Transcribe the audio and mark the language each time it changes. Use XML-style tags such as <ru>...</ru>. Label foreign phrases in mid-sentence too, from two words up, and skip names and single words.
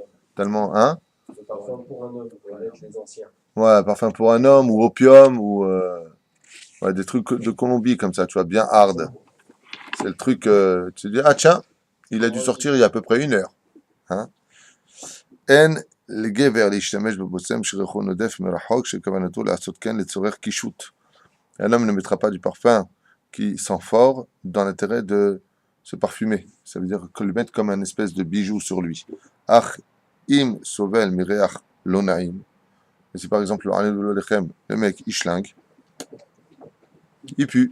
<fr>Tellement, hein? Le parfum pour un homme, pour être les anciens. Ouais, parfum pour un homme, ou opium, ou ouais, des trucs de Colombie comme ça, tu vois, bien hard. C'est le truc, tu te dis, ah tiens, il a dû sortir il y a à peu près 1 heure. Hein?</fr> <he>En לגבר להשתמש בבושם שריחו נודף מרחוק שכוונתו לעשות כן לצורך קישוט.</he> <fr>Un homme ne mettra pas du parfum qui sent fort dans l'intérêt de se parfumer. Ça veut dire que le mettre comme un espèce de bijou sur lui.</fr> <he>אך אם סובל מריח לא נעים.</he> <fr>Et si par exemple le mec il schlingue, il pue.</fr>